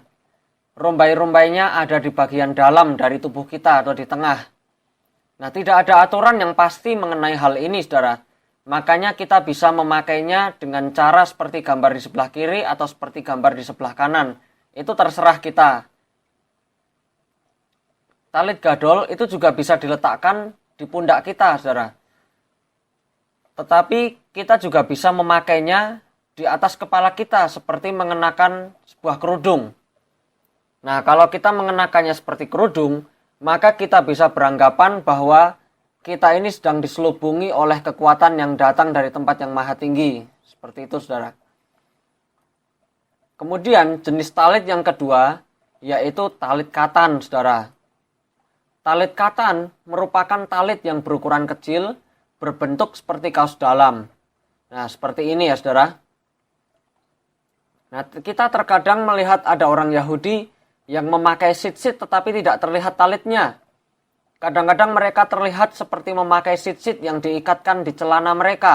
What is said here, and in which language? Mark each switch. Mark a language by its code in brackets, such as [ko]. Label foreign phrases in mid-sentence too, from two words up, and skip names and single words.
[id] Rumbai-rumbainya ada di bagian dalam dari tubuh kita atau di tengah. Nah, tidak ada aturan yang pasti mengenai hal ini, saudara. Makanya kita bisa memakainya dengan cara seperti gambar di sebelah kiri atau seperti gambar di sebelah kanan. Itu terserah kita. [he] Talit gadol [id] itu juga bisa diletakkan di pundak kita, saudara. Tetapi kita juga bisa memakainya di atas kepala kita seperti mengenakan sebuah kerudung. Nah, kalau kita mengenakannya seperti kerudung, maka kita bisa beranggapan bahwa kita ini sedang diselubungi oleh kekuatan yang datang dari tempat yang maha tinggi. Seperti itu, saudara. Kemudian jenis talit yang kedua yaitu [he] talit katan, [id] saudara. [he] Talit katan [id] merupakan talit yang berukuran kecil, berbentuk seperti kaos dalam. Nah, seperti ini ya, saudara. Nah, kita terkadang melihat ada orang Yahudi yang memakai sitsit tetapi tidak terlihat talitnya. Kadang-kadang mereka terlihat seperti memakai sitsit yang diikatkan di celana mereka.